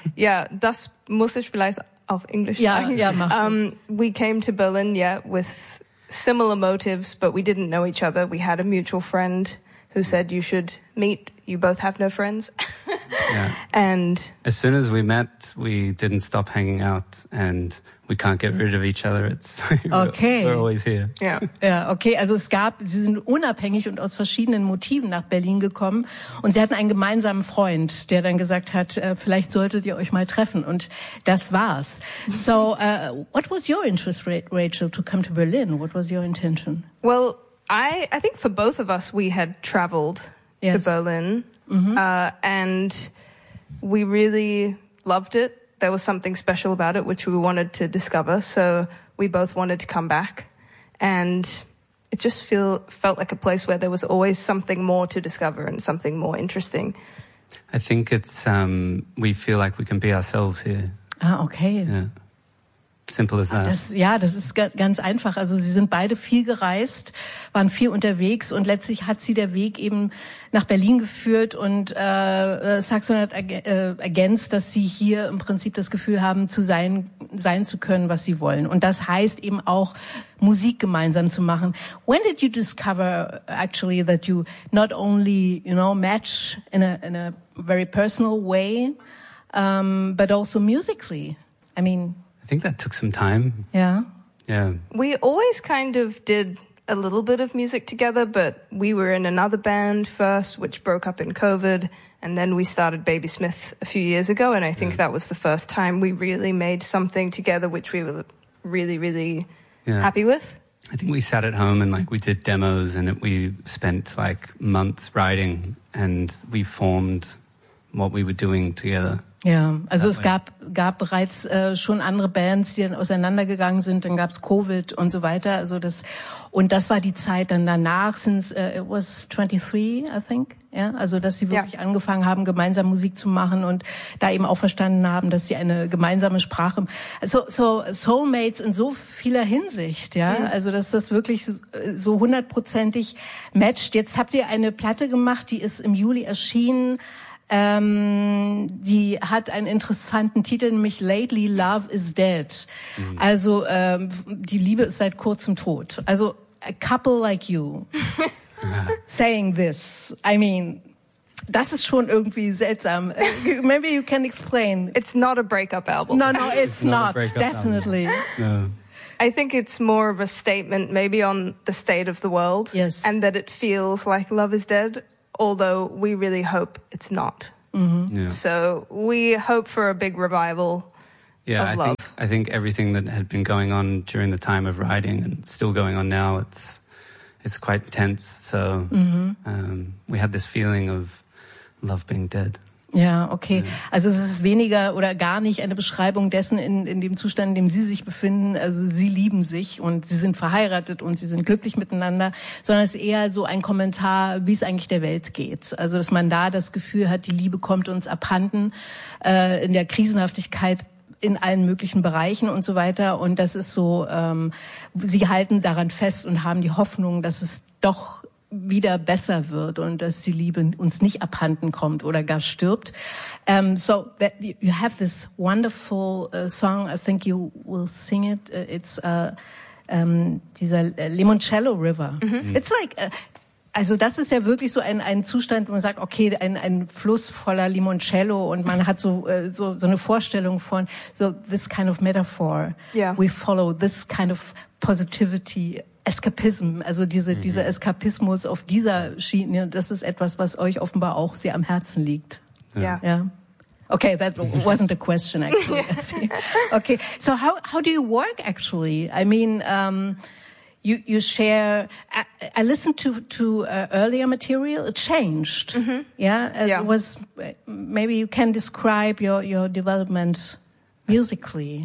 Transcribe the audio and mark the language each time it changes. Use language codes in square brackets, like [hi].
[de] Ja, das muss ich vielleicht auf Englisch sagen. Ja, mach das. [en] We came to Berlin, with similar motives, but we didn't know each other. We had a mutual friend who said you should meet. You both have no friends. Yeah. And as soon as we met, we didn't stop hanging out, and we can't get rid of each other. It's okay. We're always here. Yeah. Yeah. Okay. [de] Also es gab. Sie sind unabhängig und aus verschiedenen Motiven nach Berlin gekommen, und sie hatten einen gemeinsamen Freund, der dann gesagt hat, vielleicht solltet ihr euch mal treffen, und das war's. [en] So, what was your interest, Rachel, to come to Berlin? What was your intention? Well, I think for both of us, we had traveled to Berlin, and we really loved it. There was something special about it, which we wanted to discover. So we both wanted to come back, and it just felt like a place where there was always something more to discover and something more interesting. I think it's, we feel like we can be ourselves here. Ah, okay. Yeah. Simple as that. [de] Das ist ganz einfach. Also sie sind beide viel gereist, waren viel unterwegs, und letztlich hat sie der Weg eben nach Berlin geführt, und Saxon hat ergänzt, dass sie hier im Prinzip das Gefühl haben, zu sein zu können, was sie wollen. Und das heißt eben auch, Musik gemeinsam zu machen. [en] When did you discover actually that you not only, you know, match in a very personal way, but also musically? I mean, I think that took some time. Yeah. Yeah. We always kind of did a little bit of music together, but we were in another band first, which broke up in COVID. And then we started Baby Smith a few years ago. And I think that was the first time we really made something together, which we were really, really happy with. I think we sat at home and like we did demos, and we spent like months writing, and we formed what we were doing together. [de] Ja, also es gab bereits schon andere Bands, die dann auseinandergegangen sind. Dann gab's Covid und so weiter. Also das, und das war die Zeit dann danach, [en] since it was 23, I think. [de] Ja, also dass sie wirklich angefangen haben, gemeinsam Musik zu machen und da eben auch verstanden haben, dass sie eine gemeinsame Sprache. So Soulmates in so vieler Hinsicht. Ja, also dass das wirklich so hundertprozentig matcht. Jetzt habt ihr eine Platte gemacht, die ist im Juli erschienen. Die hat einen interessanten Titel, nämlich Lately Love is Dead. Mhm. Also, die Liebe ist seit kurzem tot. [en] Also, a couple like you saying this. I mean, [de] das ist schon irgendwie seltsam. [en] Maybe you can explain. It's not a breakup album. No, it's not. Definitely. No. I think it's more of a statement, maybe on the state of the world. Yes. And that it feels like love is dead. Although we really hope it's not. Mm-hmm. Yeah. So we hope for a big revival. Yeah, of I love. Think I think everything that had been going on during the time of writing and still going on now, it's quite tense. So we had this feeling of love being dead. [de] Ja, okay. Also es ist weniger oder gar nicht eine Beschreibung dessen in dem Zustand, in dem Sie sich befinden. Also Sie lieben sich und Sie sind verheiratet und Sie sind glücklich miteinander, sondern es ist eher so ein Kommentar, wie es eigentlich der Welt geht. Also dass man da das Gefühl hat, die Liebe kommt uns abhanden, in der Krisenhaftigkeit in allen möglichen Bereichen und so weiter. Und das ist so, Sie halten daran fest und haben die Hoffnung, dass es doch wieder besser wird und dass die Liebe uns nicht abhanden kommt oder gar stirbt. [en] So that you have this wonderful song. I think you will sing it. It's dieser Limoncello River. Mm-hmm. It's like [de] also das ist ja wirklich so ein Zustand, wo man sagt, okay, ein Fluss voller Limoncello und man hat so so eine Vorstellung von so [en] this kind of metaphor. Yeah. We follow this kind of positivity. [de] Escapism, also dieser Eskapismus auf dieser Schiene, das ist etwas, was euch offenbar auch sehr am Herzen liegt. Ja. [en] Yeah. Okay, that wasn't a question actually. Okay, so how do you work actually? I mean, you share. I listened to earlier material. It changed. Mm-hmm. Yeah. It was maybe you can describe your development musically.